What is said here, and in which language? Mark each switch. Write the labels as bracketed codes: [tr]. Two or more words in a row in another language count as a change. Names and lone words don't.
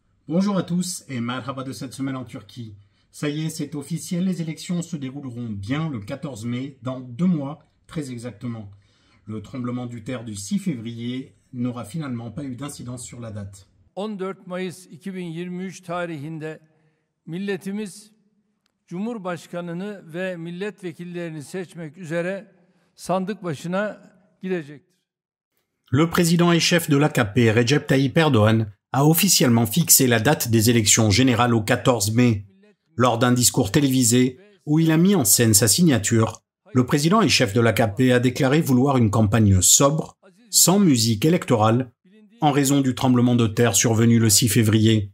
[fr] Bonjour à tous et marhaba de cette semaine en Turquie. Ça y est, c'est officiel, les élections se dérouleront bien le 14 mai, dans 2 mois, très exactement. Le tremblement de terre du 6 février n'aura finalement pas eu d'incidence sur la date. [tr] 14 Mayıs 2023 tarihinde milletimiz Cumhurbaşkanını ve milletvekillerini seçmek üzere sandık başına gidecektir. [fr] Le président et chef de l'AKP, Recep Tayyip Erdoğan, a officiellement fixé la date des élections générales au 14 mai. Lors d'un discours télévisé où il a mis en scène sa signature, le président et chef de l'AKP a déclaré vouloir une campagne sobre, sans musique électorale, en raison du tremblement de terre survenu le 6 février.